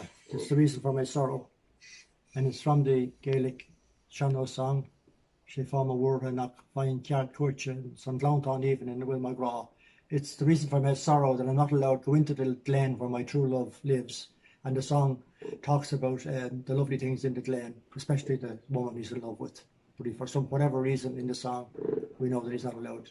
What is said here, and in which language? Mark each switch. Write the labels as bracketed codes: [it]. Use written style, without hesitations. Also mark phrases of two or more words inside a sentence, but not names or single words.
[en] It's the reason for my sorrow. And it's from the Gaelic Sean song, Sé Forma Wórtha nach Fine Ceart Cuairte, some Glounthaun even in the Will McGraw. It's the reason for my sorrow that I'm not allowed to go into the glen where my true love lives. And the song talks about the lovely things in the glen, especially the woman he's in love with. But for whatever reason in the song, we know that he's not allowed.